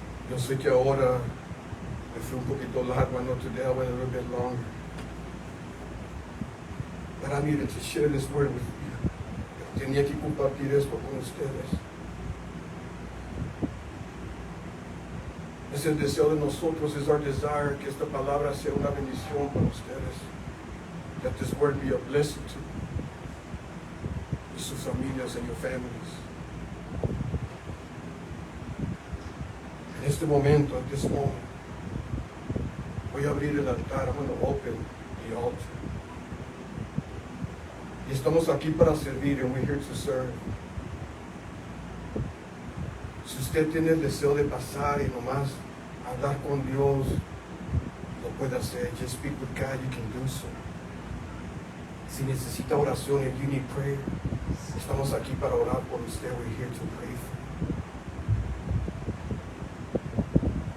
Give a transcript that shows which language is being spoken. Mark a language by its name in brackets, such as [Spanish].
[Spanish] Yo sé que ahora me fue un poquito largo. [English] I know today I went a little bit longer. But I needed to share this word with you. [Spanish] Tenía que compartir esto con ustedes. Es el deseo de nosotros, es [English] our desire [Spanish] que esta palabra sea una bendición para ustedes. [English] That this word be a blessing to [Spanish] sus familias [English] and your families. [Spanish] En este momento, [English] at this moment, [Spanish] voy a abrir el altar. [English] I'm going to open the altar. [Spanish] Y estamos aquí para servir, [English] and we're here to serve. [Spanish] Si usted tiene el deseo de pasar y nomás hablar con Dios, lo puede hacer. [English] Just speak with God, you can do so. [Spanish] Si necesita oración, [English] if you need prayer, [Spanish] estamos aquí para orar por usted. [English] We're here to pray for you.